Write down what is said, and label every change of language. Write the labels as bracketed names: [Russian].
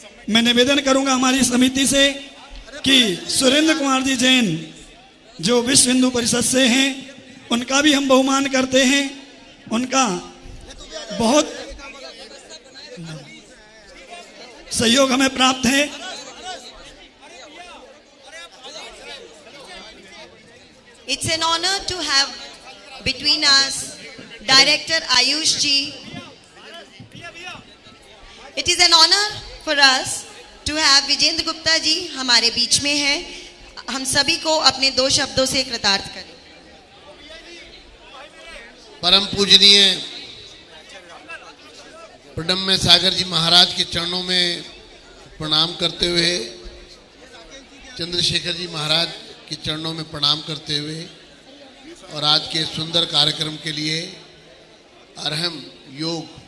[Hindi] मैं निवेदन करूंगा हमारी समिति से कि सुरेंद्र कुमार जी जैन जो विश्व हिंदू परिषद से हैं, उनका भी हम बहुमान करते हैं। उनका बहुत सहयोग हमें प्राप्त है। [English] It's an honor to have between us Director Ayush ji. It is an honor for us to have Vijender Gupta ji [Hindi] हमारे बीच में हैं। हम सभी को अपने 2 शब्दों से कृतार्थ करें। परम पूजनीय प्रणम्य सागर जी महाराज के चरणों में प्रणाम करते हुए, चंद्रशेखर जी महाराज के चरणों में प्रणाम करते हुए और आज के सुंदर कार्यक्रम के लिए अरहम योग